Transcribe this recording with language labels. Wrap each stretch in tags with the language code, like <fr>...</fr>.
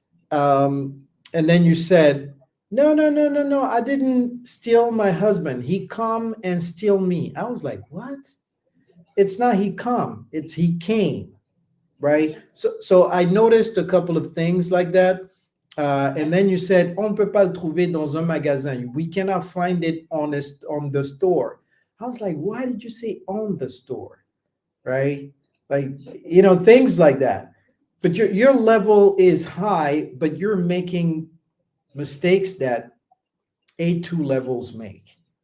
<en>And then you said, no, I didn't steal my husband. He come and steal me. I was like, what? It's not he come, it's he came, right? So I noticed a couple of things like that. And then you said,</en> <fr>on peut pas le trouver dans un magasin.</fr> <en>We cannot find it on the store. I was like, why did you say on the store, right? Like, things like that. But your level is high, but you're making mistakes that A2 levels make.</en>